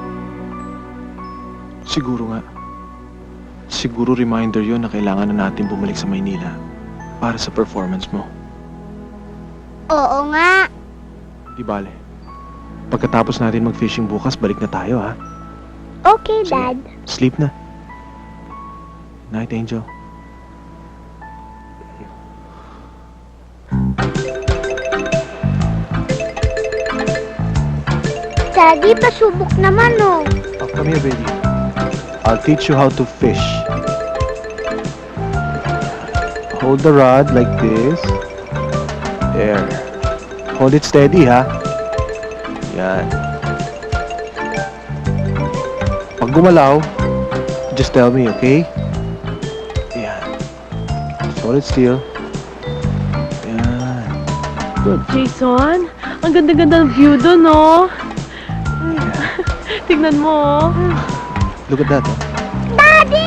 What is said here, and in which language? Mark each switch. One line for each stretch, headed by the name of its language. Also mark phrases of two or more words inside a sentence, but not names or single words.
Filipino: Siguro nga. Siguro reminder yon na kailangan na natin bumalik sa Maynila para sa performance mo. Oo nga. Di bale. Pagkatapos natin mag-fishing bukas, balik na tayo, ha?
English: Okay, Dad. Sleep na. Night, Angel. Daddy,
Filipino: pasubok naman, oh.
English: Oh, come here, baby. I'll teach you how to fish. Hold the rod like this. There. Hold it steady, ha?
Filipino: Yan. Pag gumalaw,
English: just tell me, okay? Yan. Just hold it still. Yan. Good.
Filipino: Jason, ang ganda-ganda ng view doon, no? Tignan mo, oh.
English: Look at that, oh. Daddy!